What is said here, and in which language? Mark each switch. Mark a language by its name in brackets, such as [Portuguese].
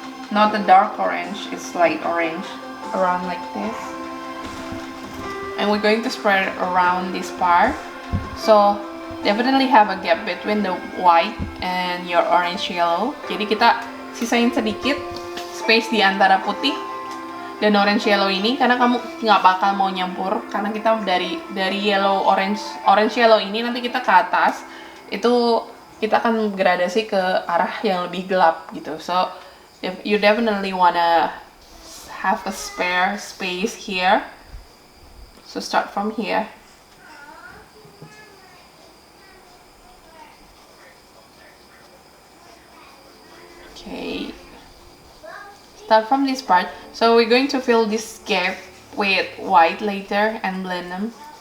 [English] Not the dark orange, it's light orange. Around like this. And we're going to spread it around this part. So definitely have a gap between the white and your orange yellow. [Indonesian] Jadi kita sisain sedikit space di antara putih dan orange yellow ini, karena kamu nggak bakal mau nyampur, karena kita dari yellow orange yellow ini nanti kita ke atas itu kita akan gradasi ke arah yang lebih gelap gitu. [English] So you definitely wanna have a spare space here. So start from here. Okay. Start from this part. So we're going to fill this gap with white later and blend them.